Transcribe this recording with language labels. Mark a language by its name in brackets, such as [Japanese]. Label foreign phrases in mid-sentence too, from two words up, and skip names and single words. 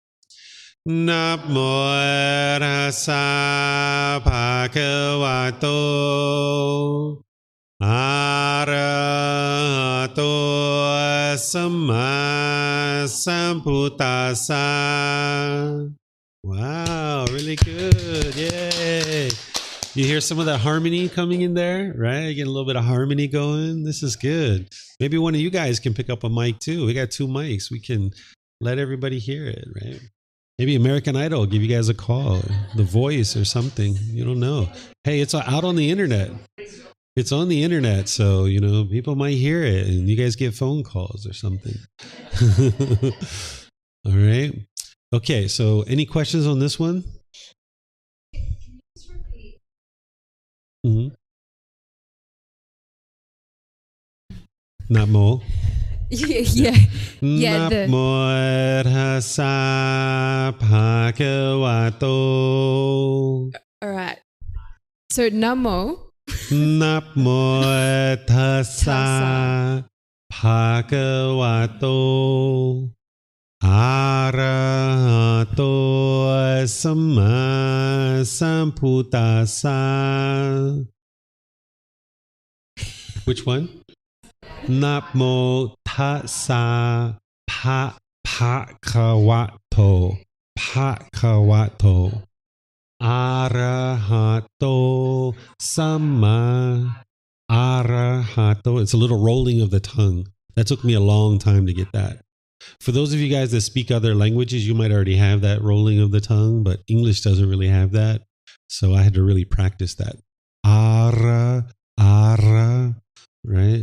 [Pali] Namo tassa bhagavato. Arahato samma sambuddhassa. [English] Wow, really good. Yay. You hear some of that harmony coming in there, right? You get a little bit of harmony going. This is good. Maybe one of you guys can pick up a mic too. We got 2 mics. We can let everybody hear it, right? Maybe American Idol will give you guys a call, The Voice or something. You don't know. Hey, it's out on the internet. It's on the internet, so, people might hear it and you guys get phone calls or something. All right. Okay, so any questions on this one? Mm-hmm. Namo. Yeah. [Pali] Namo tassa bhagavato. [English] All right. So Namo. [Pali] Namo tassa bhagavato. Arahato samma sambuddhassa. [English] Which one? [Pali] Namo tassa bhagavato. Bhagavato. Arahato samma. Arahato. [English] It's a little rolling of the tongue. That took me a long time to get that. For those of you guys that speak other languages, you might already have that rolling of the tongue, but English doesn't really have that. So I had to really practice that. Ara, right?